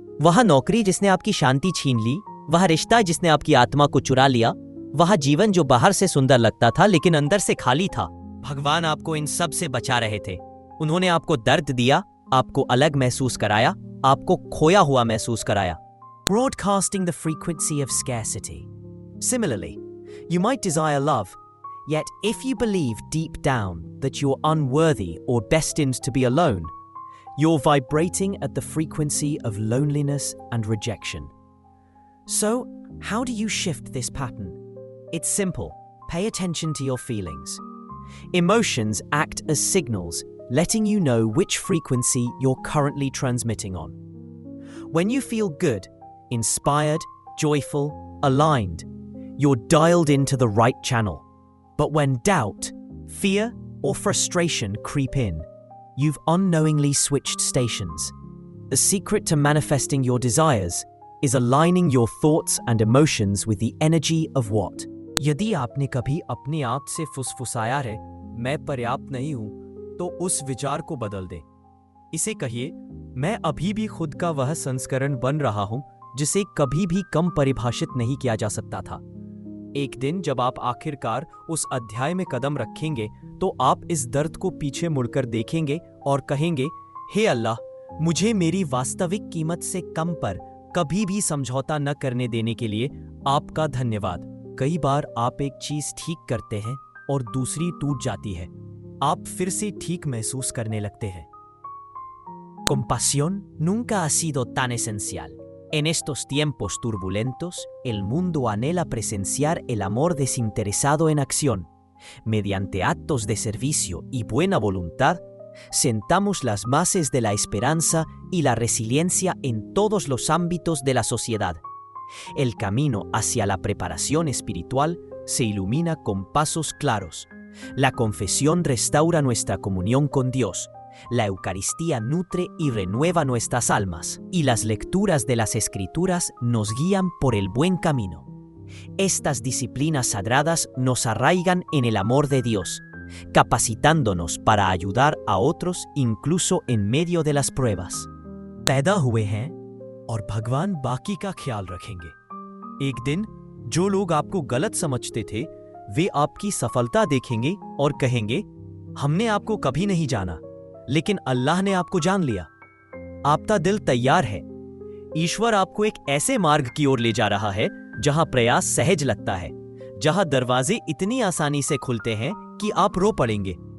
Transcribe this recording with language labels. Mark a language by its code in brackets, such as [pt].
[hi] वह नौकरी जिसने आपकी शांति छीन ली, वह रिश्ता जिसने आपकी आत्मा को चुरा लिया, वह जीवन जो बाहर से सुंदर लगता था लेकिन अंदर से खाली था। भगवान आपको इन सब से बचा रहे थे। उन्होंने आपको दर्द दिया, आपको अलग महसूस कराया, आपको खोया हुआ महसूस कराया। [en] Broadcasting the frequency of scarcity. Similarly, you might desire love, yet if you believe deep down that you're unworthy or destined to be alone, you're vibrating at the frequency of loneliness and rejection. So, how do you shift this pattern? It's simple. Pay attention to your feelings. Emotions act as signals, letting you know which frequency you're currently transmitting on. When you feel good, inspired, joyful, aligned, you're dialed into the right channel. But when doubt, fear, or frustration creep in, you've unknowingly switched stations. The secret to manifesting your desires is aligning your thoughts and emotions with the energy of what? [hi] यदि आपने कभी अपने आप से फुसफुसाया है, मैं पर्याप्त नहीं हूं, तो उस विचार को बदल दें। इसे कहिए, मैं अभी भी खुद का वह संस्करण बन रहा हूं जिसे कभी भी कम परिभाषित नहीं किया जा सकता था। एक दिन जब आप आखिरकार उस अध्याय में कदम रखेंगे तो आप इस दर्द को पीछे मुड़कर देखेंगे और कहेंगे, हे अल्लाह, मुझे मेरी वास्तविक कीमत से कम पर कभी भी समझौता न करने देने के लिए आपका धन्यवाद। कई बार आप एक चीज ठीक करते हैं और दूसरी टूट जाती है। आप फिर से ठीक महसूस करने लगते हैं। [es] Compasión nunca ha sido tan esencial. En estos tiempos turbulentos, el mundo anhela presenciar el amor desinteresado en acción. Mediante actos de servicio y buena voluntad, sentamos las bases de la esperanza y la resiliencia en todos los ámbitos de la sociedad. El camino hacia la preparación espiritual se ilumina con pasos claros. La confesión restaura nuestra comunión con Dios. La Eucaristía nutre y renueva nuestras almas, y las lecturas de las Escrituras nos guían por el buen camino. Estas disciplinas sagradas nos arraigan en el amor de Dios, capacitándonos para ayudar a otros incluso en medio de las pruebas. [hi] पैदा हुए हैं और भगवान बाकी का ख्याल रखेंगे। एक दिन जो लोग आपको गलत समझते थे, वे आपकी सफलता देखेंगे और कहेंगे, हमने आपको कभी नहीं जाना, लेकिन अल्लाह ने आपको जान लिया। आपका दिल तैयार है। ईश्वर आपको एक ऐसे मार्ग की ओर ले जा रहा है जहां प्रयास सहज लगता है, जहां दरवाजे इतनी आसानी से खुलते हैं कि आप रो पड़ेंगे।